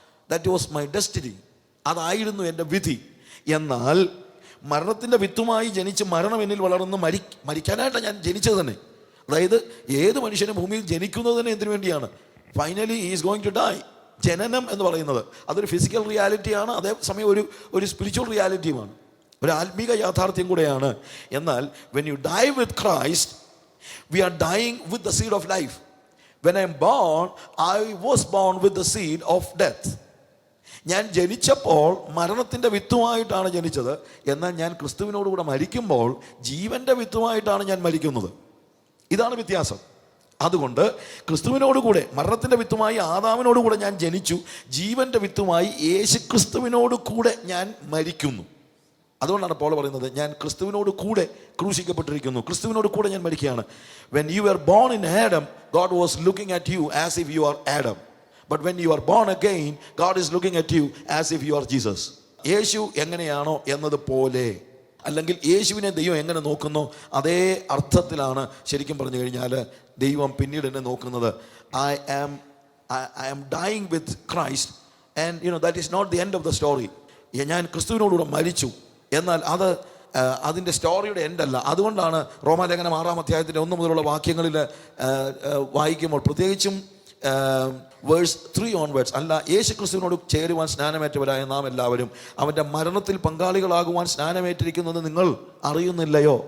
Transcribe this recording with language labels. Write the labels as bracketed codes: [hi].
[en] That was my destiny. [ml] അതായിരുന്നു എൻ്റെ വിധി. എന്നാൽ മരണത്തിൻ്റെ വിത്തുമായി ജനിച്ച് മരണം എന്നിൽ വളർന്ന് മരിക്കാനായിട്ടാണ് ഞാൻ ജനിച്ചത് തന്നെ. അതായത് ഏത് മനുഷ്യനും ഭൂമിയിൽ ജനിക്കുന്നത് തന്നെ എന്തിനു വേണ്ടിയാണ്? [en] Finally he is going to die. [ml] ജനനം എന്ന് പറയുന്നത് അതൊരു ഫിസിക്കൽ റിയാലിറ്റിയാണ്, അതേസമയം ഒരു സ്പിരിച്വൽ റിയാലിറ്റിയുമാണ്, ഒരു ആത്മീക യാഥാർത്ഥ്യം കൂടെയാണ്. [en] എന്നാൽ when you die with Christ, we are dying with the seed of life. When I am born, I was born with the seed of death. [ml] ഞാൻ ജനിച്ചപ്പോൾ മരണത്തിൻ്റെ വിത്തുമായിട്ടാണ് ജനിച്ചത്. എന്നാൽ ഞാൻ ക്രിസ്തുവിനോടുകൂടെ മരിക്കുമ്പോൾ ജീവൻ്റെ വിത്തുമായിട്ടാണ് ഞാൻ മരിക്കുന്നത്. ഇതാണ് വ്യത്യാസം. അതുകൊണ്ട് ക്രിസ്തുവിനോടുകൂടെ മരണത്തിൻ്റെ വിത്തുമായി ആദാമിനോടുകൂടെ ഞാൻ ജനിച്ചു, ജീവൻ്റെ വിത്തുമായി യേശു ക്രിസ്തുവിനോട് കൂടെ ഞാൻ മരിക്കുന്നു. അതുകൊണ്ടാണ് പൗൽ പറയുന്നത് ഞാൻ ക്രിസ്തുവിനോട് കൂടെ ക്രൂശിക്കപ്പെട്ടിരിക്കുന്നു, ക്രിസ്തുവിനോട് കൂടെ ഞാൻ മരിക്കുകയാണ്. [en] When you were born in Adam, God was looking at you as if you are Adam. But when you are born again, God is looking at you as if you are Jesus. [ml] യേശു എങ്ങനെയാണോ എന്നതുപോലെ, അല്ലെങ്കിൽ യേശുവിനെ ദൈവം എങ്ങനെ നോക്കുന്നോ അതേ അർത്ഥത്തിലാണ് ശരിക്കും പറഞ്ഞു കഴിഞ്ഞാൽ ദൈവം പിന്നീട് എന്നെ നോക്കുന്നത്. [en] I am dying with Christ and that is not the end of the story. [ml] ഞാൻ ക്രിസ്തുവിനോടുകൂടെ മരിച്ചു, എന്നാൽ അതിൻ്റെ സ്റ്റോറിയുടെ എൻഡല്ല. അതുകൊണ്ടാണ് റോമാലേഖനം 6-ാം അധ്യായത്തിൻ്റെ 1 മുതലുള്ള വാക്യങ്ങളിൽ വായിക്കുമ്പോൾ, പ്രത്യേകിച്ചും വേഴ്സ് 3 ഓൺവേർഡ്സ്, അല്ല യേശു ക്രിസ്തുവിനോട് ചേരുവാൻ സ്നാനമേറ്റവരായ നാം എല്ലാവരും അവൻ്റെ മരണത്തിൽ പങ്കാളികളാകുവാൻ സ്നാനമേറ്റിരിക്കുന്നത് നിങ്ങൾ അറിയുന്നില്ലയോ?